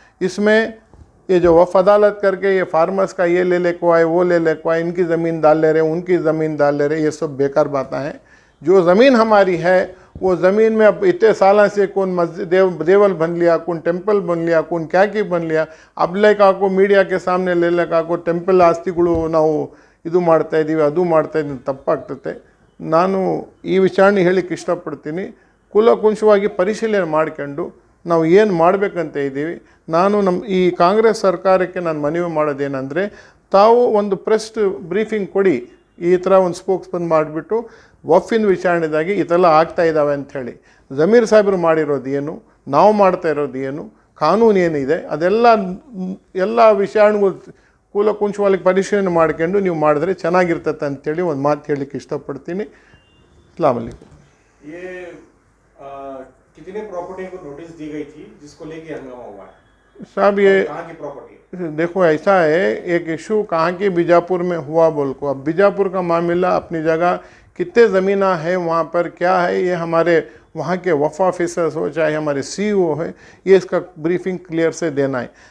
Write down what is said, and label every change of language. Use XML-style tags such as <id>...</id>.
<hi>इसमें ये जो वफ़ अदालत करके ये फार्मर्स का ये ले ले को आए, वो ले ले को आए, इनकी ज़मीन डाल ले रहे, उनकी ज़मीन डाल ले रहे, ये सब बेकार बातें हैं। जो ज़मीन हमारी है वो ज़मीन में अब इतने साल से कौन मस्जिद देवल बन लिया, कौन टेंपल बन लिया, कौन क्या की बन लिया। अब लेका को मीडिया के सामने ले लेका को टेंपल</hi> <kn>ಆಸ್ತಿಗಳು ನಾವು ಇದು ಮಾಡ್ತಾ ಇದ್ದೀವಿ, ಅದು ಮಾಡ್ತಾ ಇದ್ದೀವಿ, ತಪ್ಪಾಗ್ತದೆ। ನಾನು ಈ ವಿಚಾರಣೆ ಹೇಳಿಕ್ಕೆ ಇಷ್ಟಪಡ್ತೀನಿ, ಕುಲಕುಂಶವಾಗಿ ಪರಿಶೀಲನೆ ಮಾಡ್ಕೊಂಡು ನಾವು ಏನು ಮಾಡಬೇಕಂತ ಇದ್ದೀವಿ। ನಾನು ಈ ಕಾಂಗ್ರೆಸ್ ಸರ್ಕಾರಕ್ಕೆ ನಾನು ಮನವಿ ಮಾಡೋದೇನೆಂದರೆ, ತಾವು ಒಂದು ಪ್ರೆಸ್ ಬ್ರೀಫಿಂಗ್ ಕೊಡಿ, ಈ ಥರ ಒಂದು ಸ್ಪೋಕ್ಸ್ಮನ್ ಮಾಡಿಬಿಟ್ಟು ವಫಿನ ವಿಚಾರಣೆದಾಗಿ ಇದೆಲ್ಲ ಆಗ್ತಾ ಇದ್ದಾವೆ ಅಂಥೇಳಿ, ज़मीर ಸಾಹೇಬರು ಮಾಡಿರೋದು ಏನು, ನಾವು ಮಾಡ್ತಾ ಇರೋದು ಏನು, ಕಾನೂನು ಏನಿದೆ ಅದೆಲ್ಲ ಎಲ್ಲ ವಿಚಾರಣೆಗಳು ಕೂಲಕುಂಚವಾಗಿ ಪರಿಶೀಲನೆ ಮಾಡ್ಕೊಂಡು ನೀವು ಮಾಡಿದ್ರೆ ಚೆನ್ನಾಗಿರ್ತದೆ ಅಂತೇಳಿ ಒಂದು ಮಾತು ಹೇಳಲಿಕ್ಕೆ ಇಷ್ಟಪಡ್ತೀನಿ।</kn> <hi>अस्सलाम वालेकुम। ये कितने प्रॉपर्टी को नोटिस दी गई थी जिसको लेके हंगामा हुआ है साहब? ये कहाँ की प्रॉपर्टी? देखो ऐसा है, एक इशू कहाँ की बीजापुर में हुआ बोल को, अब बीजापुर का मामला अपनी जगह, कितने ज़मीना है वहाँ पर क्या है, ये हमारे वहाँ के वफ़ ऑफिसर्स हो चाहे हमारे सीईओ है, ये इसका ब्रीफिंग क्लियर से देना है।</hi>